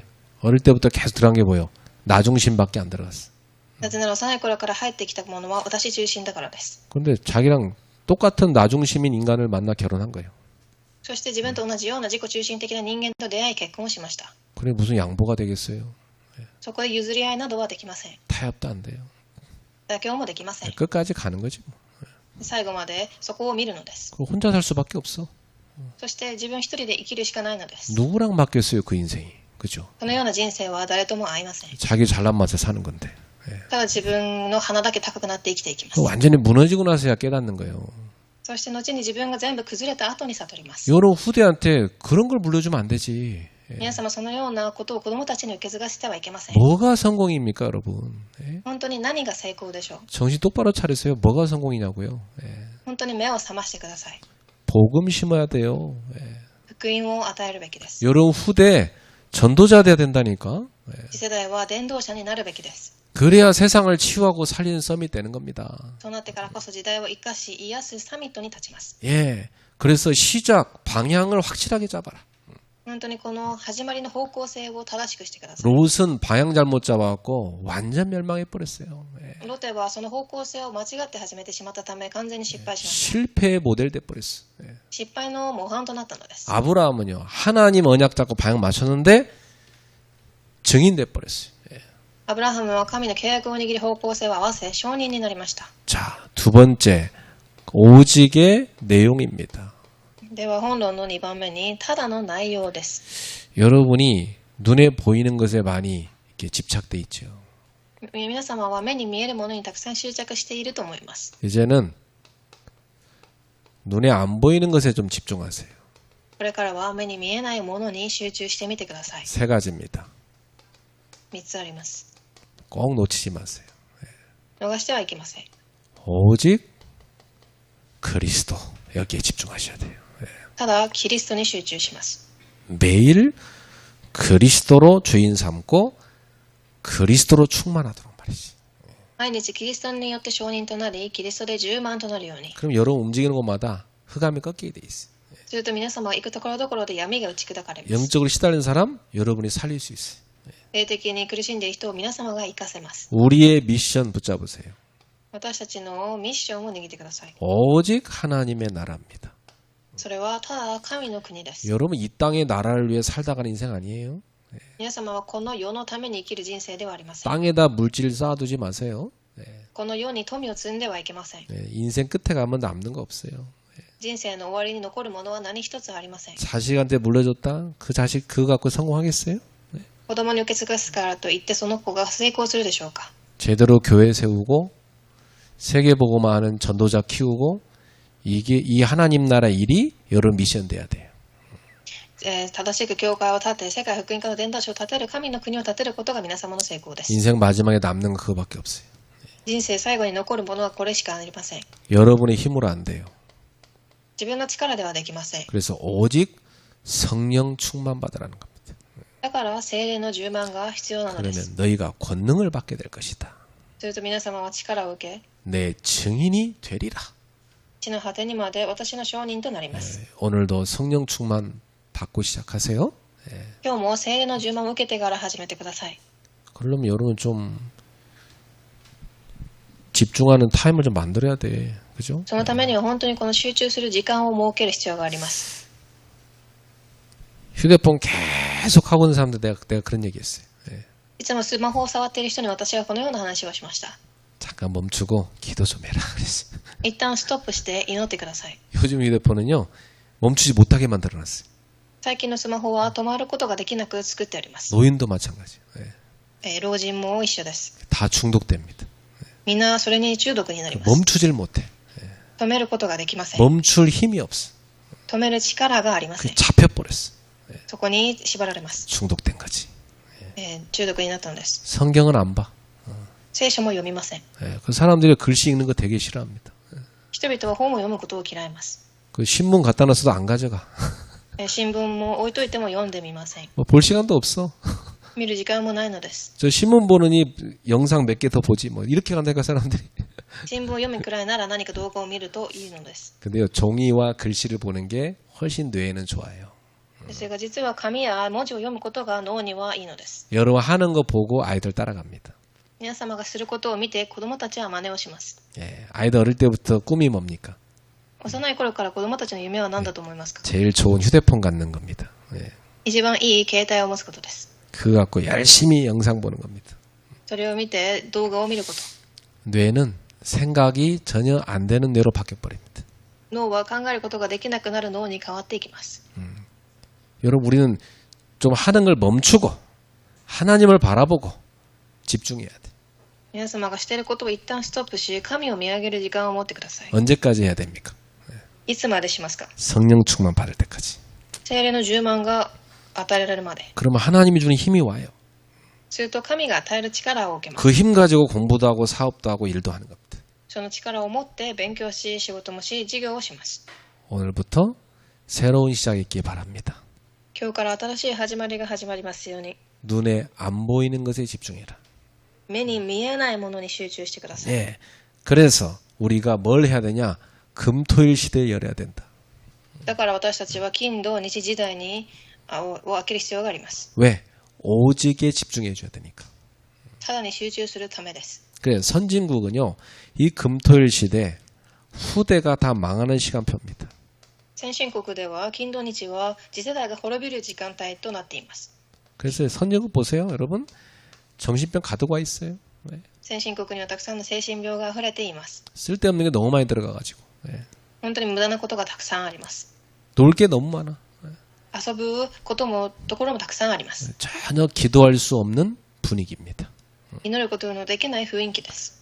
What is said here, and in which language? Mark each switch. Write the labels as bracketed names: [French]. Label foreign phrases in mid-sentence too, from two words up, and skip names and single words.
[Korean] 어릴 때부터 계속 들어간 게 뭐예요? 나 중심밖에 안 들어갔어. [Japanese] なぜなら幼い頃から入ってきたものは私中心だからです。 [Korean] 근데 자기랑 똑같은 나 중심인 인간을 만나 결혼한 거예요. [Japanese] そして自分と同じような自己中心的な人間と出会い結婚をしました。 [Korean] 그래 무슨 양보가 되겠어요? [Japanese] そこで譲り合いなどはできません。 [Korean] 타협도 안 돼요. [Japanese] 妥協もできません。 [Korean] 끝까지 가는 거지. 뭐. [Japanese] 最後までそこを見るのです。 [Korean] 그거 혼자 살 수밖에 없어. [Japanese] そして自分一人で生きるしかないのです。 [Korean] 누구랑 맞겠어요, 그 인생이. 그죠? [Japanese] このような人生は誰とも合いません。 [Korean] 자기 잘난 맛에 사는 건데. [Japanese] ただ自分の鼻だけ高くなって生きていきます。 [Korean] 완전히 무너지고 나서야 깨닫는 거예요. [Japanese] そして後に自分が全部崩れた後に悟ります。 [Korean] 여러분 후대한테 그런 걸 물려주면 안 되지. [Japanese] 皆様そのようなことを子供たちに受け継がせてはいけません。 [Korean] 뭐가 성공입니까, 여러분? [Japanese] 本当に何が成功でしょう。 [Korean] 정신 똑바로 차리세요. 뭐가 성공이냐고요. [Japanese] 本当に目を覚ましてください。 [Korean] 복음 심어야 돼요. [Japanese] 福音を与えるべきです。 [Korean] 여러분 후대 전도자 돼야 된다니까. [Japanese] 次世代は伝道者になるべきです。 [Korean] 그래야 세상을 치유하고 살리는 썸이 되는 겁니다. [Japanese] そうなってからこそ時代を生かし癒すサミットに立ちます。 [Korean] 예. 그래서 시작 방향을 확실하게 잡아라. [Japanese] 本当にこの始まりの方向性を正しくしてください。 [Korean] 롯은 방향 잘못 잡아갖고 완전 멸망해 버렸어요. 예. [Japanese] ロテはその方向性を間違って始めてしまったため完全に失敗しました。 [Korean] 실패의 모델 돼 버렸어. 예. [Japanese] 失敗の模範となったのです。 [Korean] 아브라함은요 하나님 언약 잡고 방향 맞췄는데 증인 돼 버렸어요. 예. [Japanese] アブラハムは神の契約を握り方向性を合わせ証人になりました。 [Korean] 자, 두 번째 오직의 내용입니다. [Japanese] では本論の2番目にただの内容です。 [Korean] 여러분이 눈에 보이는 것에 많이 이렇게 집착돼 있죠. [Japanese] 皆様は目に見えるものにたくさん執着していると思います。 [Korean] 이제는 눈에 안 보이는 것에 좀 집중하세요. [Japanese] これからは目に見えないものに集中してみてください。 [Korean] 세 가지입니다. [Japanese] 3 つあります。 [Korean] 꼭 놓치지 마세요. [Japanese] 逃してはいけません。 [Korean] 오직 그리스도 여기에 집중하셔야 돼요. [Japanese] ただキリストに集中します。 [Korean] 매일 그리스도로 주인 삼고 그리스도로 충만하도록 말이지. [Japanese] 毎日キリストによって証人となり、キリストで充満となるように。 [Korean] 그럼 여러분 움직이는 곳마다 흑암이 꺾이게 돼 있어요. [Japanese] すると皆様は行くところどころで闇が打ち砕かれます。 [Korean] 영적으로 시달린 사람 여러분이 살릴 수 있어요. [Japanese] 霊的に苦しんでいる人を皆様が生かせます。 [Korean] 우리의 미션 붙잡으세요. [Japanese] 私たちのミッションを握ってください。 [Korean] 오직 하나님의 나라입니다. [Japanese] それはただ神の国です。 [Korean] 여러분 이 땅의 나라를 위해 살다 가는 인생 아니에요. [Japanese] 皆様はこの世のために生きる人生ではありません。 [Korean] 땅에다 물질 쌓아두지 마세요. [Japanese] この世に富を積んではいけません。 [Korean] 인생 끝에 가면 남는 거 없어요. [Japanese] 人生の終わりに残るものは何一つありません。 [Korean] 자식한테 물려줬다? 그 자식 그거 갖고 성공하겠어요? [Japanese] 子供に受け継がすからといってその子が成功するでしょうか。 [Korean] 제대로 교회 세우고 세계복음화 하는 전도자 키우고 이게 이 하나님 나라 일이 여러분 미션 돼야 돼요. [Japanese] 正しく教会を建て、世界福音化の伝道師を建てる、神の国を建てることが皆様の成功です。 [Korean] 인생 마지막에 남는 거 그거밖에 없어요. [Japanese] 人生最後に残るものはこれしかありません。 [Korean] 여러분의 힘으로 안 돼요. [Japanese] 自分の力ではできません。 [Korean] 그래서 오직 성령 충만 받으라는 겁니다. [Japanese] だから聖霊の充満が必要なのです。 [Korean] 그러면 너희가 권능을 받게 될 것이다. [Japanese] すると皆様は力を受け、 [Korean] 내 증인이 되리라. [Japanese] 地の果てにまで私の証人となります。 [Korean] 오늘도 성령 충만 받고 시작하세요. [Japanese] 今日も聖霊の充満を受けてから始めてください。 [Korean] 그러면 여러분 좀 집중하는 타임을 좀 만들어야 돼. 그죠? [Japanese] そのためには本当にこの集中する時間を設ける必要があります。 [Korean] 휴대폰 계속 하고 있는 사람들 내가 그런 얘기 했어요. [Japanese] いつもスマホを触っている人に私はこのような話をしました。 [Korean] 잠깐 멈추고 기도 좀 해라. 그랬어요. [Japanese] 一旦ストップして祈ってください。 [Korean] 요즘 휴대폰은요. 멈추지 못하게 만들어놨어요. [Japanese] 最近のスマホは止まることができなく作ってあります。 [Korean] 노인도 마찬가지예요. [Japanese] 老人も一緒です。 [Korean] 다 중독됩니다. [Japanese] みんなそれに中毒になります。 [Korean] 멈추질 못해. [Japanese] 止めることができません。 [Korean] 멈출 힘이 없어. [Japanese] 止める力がありません。 [Korean] 잡혀버렸어. [Japanese] そこに縛られます。 [Korean] 중독된 거지. [Japanese] 中毒になったのです。 [Korean] 성경은 안 봐. [Japanese] 聖書も読みません。 [Korean] 그 사람들이 글씨 읽는 거 되게 싫어합니다. [Japanese] 人々は本を読むことを嫌います。 [Korean] 그 신문 갖다 놨어도 안 가져가. [Japanese] 新聞も置いといても読んでみません。 [Korean] 뭐 볼 시간도 없어. [Japanese] 見る時間もないのです。 [Korean] 저 신문 보느니 영상 몇 개 더 보지 뭐 이렇게 간다니까 사람들이. [Japanese] 新聞を読むくらいなら何か動画を見るといいのです。 [Korean] 근데요 종이와 글씨를 보는 게 훨씬 뇌에는 좋아요. [Japanese] それが実は紙や文字を読むことが脳にはいいのです。 [Korean] 여러분 하는 거 보고 아이들 따라갑니다. [Japanese] 皆様がすることを見て子供たちは真似をします。 [Korean] 예, 아이들 어릴 때부터 꿈이 뭡니까? [Japanese] 幼い頃から子供たちの夢は何だと思いますか？ [Korean] 제일 좋은 휴대폰 갖는 겁니다. 예. [Japanese] 一番いい携帯を持つことです。 [Korean] 그거 갖고 열심히 영상 보는 겁니다. [Japanese] それを見て動画を見ること。 [Korean] 뇌는 생각이 전혀 안 되는 뇌로 바뀌어버립니다. [Japanese] 脳は考えることができなくなる脳に変わっていきます。 [Korean] 여러분 우리는 좀 하는 걸 멈추고 하나님을 바라보고 집중해야 돼. [Japanese] 皆様がしていることを一旦ストップし、神を見上げる時間を持ってください。 [Korean] 언제까지 해야 됩니까? [Japanese] いつまでしますか？ [Korean] 성령 충만 받을 때까지. [Japanese] 聖霊の充満が与えられるまで。 [Korean] 그러면 하나님이 주는 힘이 와요. [Japanese] すると神が与える力を受けます。 [Korean] 그 힘 가지고 공부도 하고 사업도 하고 일도 하는 겁니다. [Japanese] その力を持って勉強し、仕事もし、事業をします。 [Korean] 오늘부터 새로운 시작이 있기 바랍니다. [Japanese] 今日から新しい始まりが始まりますように。 [Korean] 눈에 안 보이는 것에 집중해라. [Japanese] 目に見えないものに集中してください。 [Korean] 예. 그래서 우리가 뭘 해야 되냐? 금토일 시대에 열어야 된다. [Japanese] だから私たちは金土日時代にを開ける必要があります。 [Korean] 왜? 오직에 집중해 줘야 되니까. [Japanese] ただに集中するためです。 [Korean] 그래 선진국은요. 이 금토일 시대 후대가 다 망하는 시간표입니다. [Japanese] 先進国では金土日は次世代が滅びる時間帯となっています。 [Korean] 그래서 선진국 보세요, 여러분. 정신병 가득 와 있어요. 네. [Japanese] 先進国にはたくさんの精神病が溢れています。 [Korean] 쓸데없는 게 너무 많이 들어가가지고. 네. [Japanese] 本当に無駄なことがたくさんあります。 [Korean] 놀 게 너무 많아. [Japanese] 遊ぶこともところもたくさんあります。 [Korean] 전혀 기도할 수 없는 분위기입니다. [Japanese] 祈ることのできない雰囲気です。